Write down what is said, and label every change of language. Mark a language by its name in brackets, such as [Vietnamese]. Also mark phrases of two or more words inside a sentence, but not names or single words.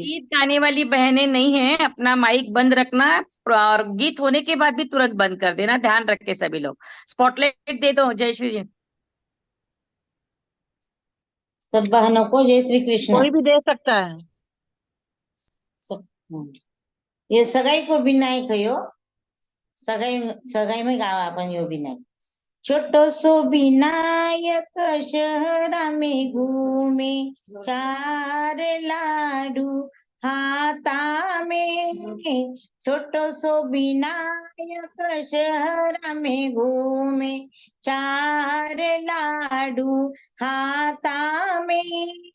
[Hindi] गीत गाने वाली बहनें नहीं हैं, अपना माइक बंद रखना और गीत होने के बाद भी तुरंत बंद कर देना, ध्यान रख के सभी लोग। स्पॉटलाइट दे दो जय श्री जी। सब बहनों को जय श्री कृष्ण। कोई भी दे सकता है। [Marwari (India)] सब ये सगाई को विनायक कयो। सगाई सगाई में गावा अपन यो विनायक। छोटो सो विनायक शहरा में घूमे, चार लाडू हाथा में। छोटो सो विनायक शहरा में घूमे, चार लाडू हाथा में।